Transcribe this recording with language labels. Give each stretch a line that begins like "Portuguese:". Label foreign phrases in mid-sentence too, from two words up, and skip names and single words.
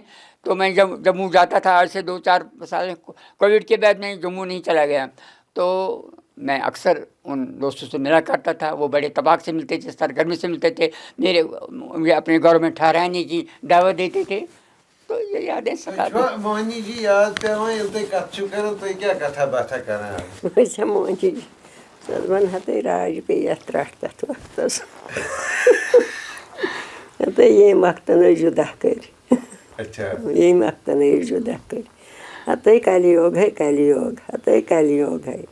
Urdu: تو میں جب جموں جاتا تھا آج سے 2-4 سال, کووڈ کے بعد میں جموں نہیں چلا گیا, تو میں اکثر ان دوستوں سے ملا کرتا تھا. وہ بڑے طباق سے ملتے تھے, سرگرمی سے ملتے تھے, مجھے اپنے گھروں میں ٹھہرانے کی دعوت دیتے تھے. تو یہ یادیں سکھاتے.
Kashmiri: مونی جی یاد پیوان ییٚلہِ تُہۍ کتھ چھِو کران تُہۍ کیٛاہ کتھا باتھا کران؟ أسۍ مونی جی ونہا تۄہہِ راج پیٚیہِ یتھ ترٛٹھ تتھ وقتس تہٕ ییٚمہِ وقتن أسۍ جُدا کٔرۍ,
Urdu: اچھا
Kashmiri: ییٚمہِ وقتن أسۍ جُدا کٔرۍ.
Urdu: ہتَے کلی یوگ ہے کلی یوگ, ہتَے کلی یوگ ہے.